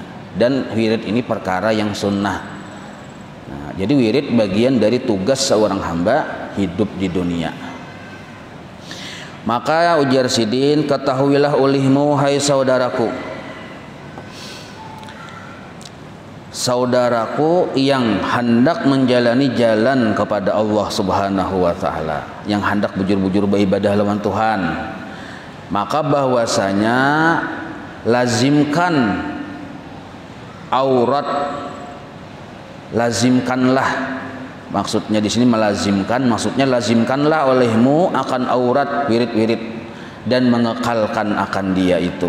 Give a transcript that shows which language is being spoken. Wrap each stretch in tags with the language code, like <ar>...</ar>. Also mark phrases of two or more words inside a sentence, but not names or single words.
<id>Dan wirid ini perkara yang sunnah. Nah, jadi wirid bagian dari tugas seorang hamba hidup di dunia. Maka ujar Sidin, ketahuilah olehmu hai saudaraku, saudaraku yang hendak menjalani jalan kepada Allah</id> <ar>Subhanahu wa taala,</ar> <id>yang hendak bujur-bujur beribadah lawan Tuhan, maka bahwasanya lazimkan aurat, lazimkanlah. Maksudnya di sini melazimkan, maksudnya lazimkanlah olehmu akan aurat wirid-wirid dan mengekalkan akan dia itu.</id>